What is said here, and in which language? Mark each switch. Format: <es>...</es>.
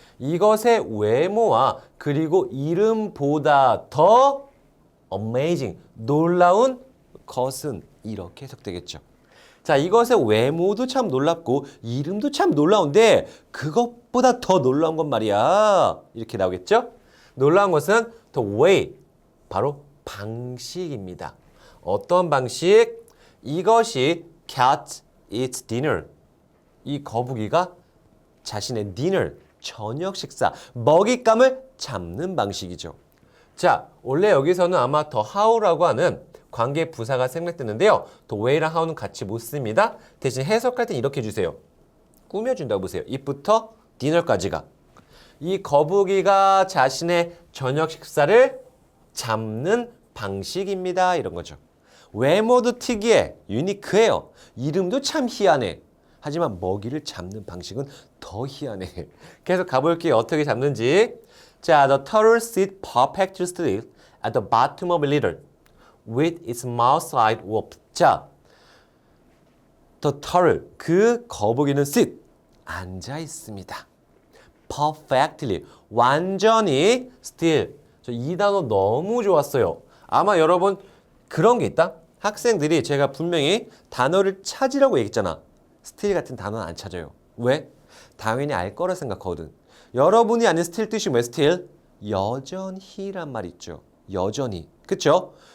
<ko>이것의 외모와 그리고 이름보다 더 amazing, 놀라운 것은 이렇게 해석되겠죠. 자, 이것의 외모도 참 놀랍고 이름도 참 놀라운데 그것보다 더 놀라운 건 말이야. 이렇게 나오겠죠? 놀라운 것은 the way, 바로 방식입니다. 어떤 방식?</ko> <en>이것이 cat eats dinner.</en> <ko>이 거북이가 자신의 dinner, 저녁 식사, 먹잇감을 잡는 방식이죠. 자, 원래 여기서는 아마 the how라고 하는 관계 부사가 생략됐는데요. the way랑 how는 같이 못 씁니다. 대신 해석할 땐 이렇게 해주세요. 꾸며준다고 보세요. it부터 dinner까지가. 이 거북이가 자신의 저녁 식사를 잡는 방식입니다. 이런 거죠. 외모도 특이해. 유니크해요. 이름도 참 희한해. 하지만 먹이를 잡는 방식은 더 희한해. 계속 가볼게요. 어떻게 잡는지.</ko> <en>자, the turtle sits perfectly still at the bottom of a litter with its mouth wide open. 자,</en> <ko>The turtle, 그 거북이는 sit, 앉아 있습니다. Perfectly, 완전히 still. 저 이 단어 너무 좋았어요. 아마 여러분 그런 게 있다? 학생들이 제가 분명히 단어를 찾으라고 얘기했잖아. still 같은 단어는 안 찾아요. 왜? 당연히 알 거라 생각하거든. 여러분이 아는 still 뜻이 뭐예요? still? 여전히란 말 있죠. 여전히. 그쵸?</ko>